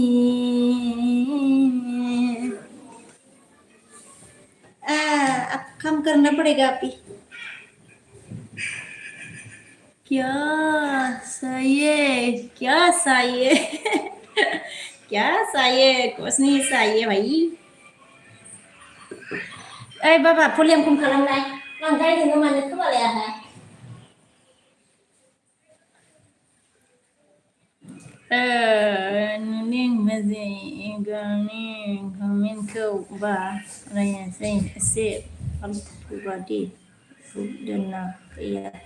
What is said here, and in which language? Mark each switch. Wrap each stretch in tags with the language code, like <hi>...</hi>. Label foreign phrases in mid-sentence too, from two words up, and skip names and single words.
<hi>अब काम करना पड़ेगा आप ही क्या सही है क्या सही है कुछ नहीं सही है भाई अरे बाबा</hi> <brx>फुलियम खम खालामनाय बांद्राय नोङो मानो खोमालाया मोजांनि कमेन्टखौ बारायनोसै एसे फाल्थु बादि दोनना गैया</brx>